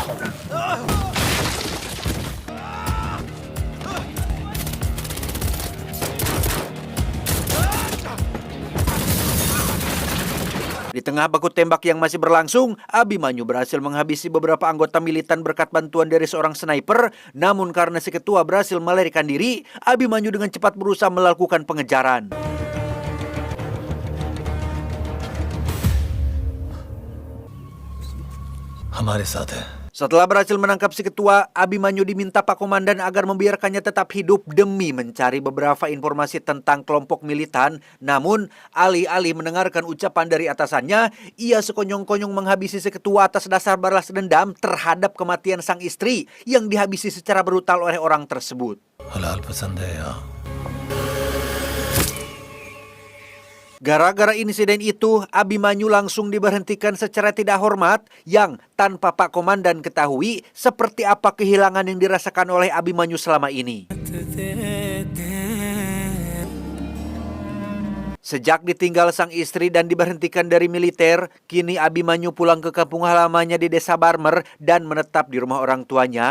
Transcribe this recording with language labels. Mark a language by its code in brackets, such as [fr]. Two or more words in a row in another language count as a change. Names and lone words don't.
[id] Di tengah baku tembak yang masih berlangsung, Abimanyu berhasil menghabisi beberapa anggota militan berkat bantuan dari seorang sniper. Namun karena si ketua berhasil melarikan diri, Abimanyu dengan cepat berusaha melakukan pengejaran. [hi] हमारे साथ है. [id] Setelah berhasil menangkap si ketua, Abimanyu diminta Pak Komandan agar membiarkannya tetap hidup demi mencari beberapa informasi tentang kelompok militan. Namun, alih-alih mendengarkan ucapan dari atasannya, ia sekonyong-konyong menghabisi si ketua atas dasar balas dendam terhadap kematian sang istri yang dihabisi secara brutal oleh orang tersebut. [hi] हलाल पसंद है या? [id] Gara-gara insiden itu, Abimanyu langsung diberhentikan secara tidak hormat yang tanpa Pak Komandan ketahui seperti apa kehilangan yang dirasakan oleh Abimanyu selama ini. Sejak ditinggal sang istri dan diberhentikan dari militer, kini Abimanyu pulang ke kampung halamannya di Desa Barmer dan menetap di rumah orang tuanya.